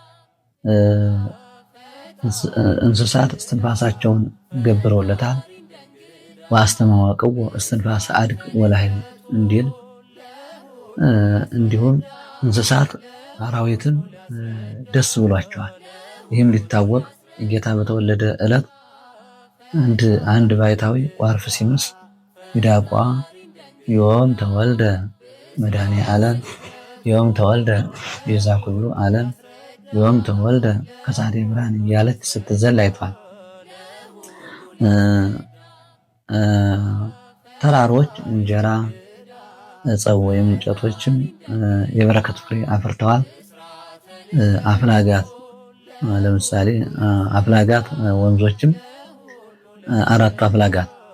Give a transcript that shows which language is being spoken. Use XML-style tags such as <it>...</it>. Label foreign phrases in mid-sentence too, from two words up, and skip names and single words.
<am>እንስሳት እስትንፋሳቸውን ገብረውለታል።</am> <gez>ወአስተማዋቅዎ እስትንፋሰ አድግ ወላህይ</gez> <am>እንዲል እንዲሁም እንስሳት አራዊትም ደስ ብሏቸዋል። ይህም ሊታወቅ ጌታ በተወለደ ዕለት አንድ ባይታዊ ቋርፍ ሲምስ ሚዳቋ</am> <gez>ዮም ተወልደ መድኃኔ ዓለም ዮም ተወልደ ቤዛ ኩሉ ዓለም ዮም ተወልደ ከሳቴ ብርሃን</gez> <am>እያለች ስትዘል አይቷል። ተራሮች እንጀራ ዕፀው ወይም እንጨቶችም የበረከት ፍሬ አፍርተዋል። አፍላጋት ለምሳሌ አፍላጋት ወንዞችም አራቱ አፍላጋት</am>